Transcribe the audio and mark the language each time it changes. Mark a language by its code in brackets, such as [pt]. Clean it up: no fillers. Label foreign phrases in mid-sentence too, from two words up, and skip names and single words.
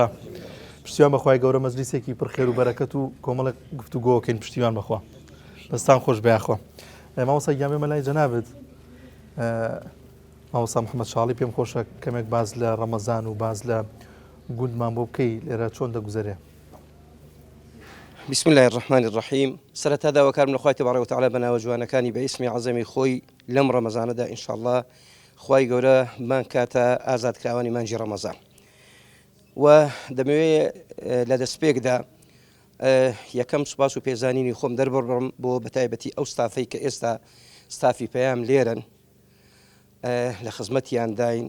[ckb] پشتیوان بەخوای گەورە مەجلیسێکی پڕخێر و بەرەکەت و کۆمەڵی گفتوگۆکەین. پشتیوان بەخوا دەستان خۆش بە یاخوا. مامۆستا گیان بێمە لای جەنابێت مامۆستا محەممەد شاڵی پێم خۆشە کەمێک باز لە ڕەمەزان و باز لە گوندمان بۆ بکەی لێرە چۆن دەگوزارێ. [ar] بسم الله الرحمن الرحيم. [ckb] سرەتادا وەکارم لە خوای [ar] تبارەک و تەعالا [ckb] بەناوە جوانەکانی بە ئیسمی عەزەمی خۆی لەم ڕەمەزانەدا ئینشاءالله خوای گەورە مان کاتە ئازادکراوانی مانجی ڕەمەزان و دەمەوێت لە دەستپێکدا یەکەم سوپاس و پێزانینی خۆم دەربڕم بۆ بەتایبەتی ئەو ستافەی کە ئێستا ستافی پەیام لێرن لە خزمەتیان داین.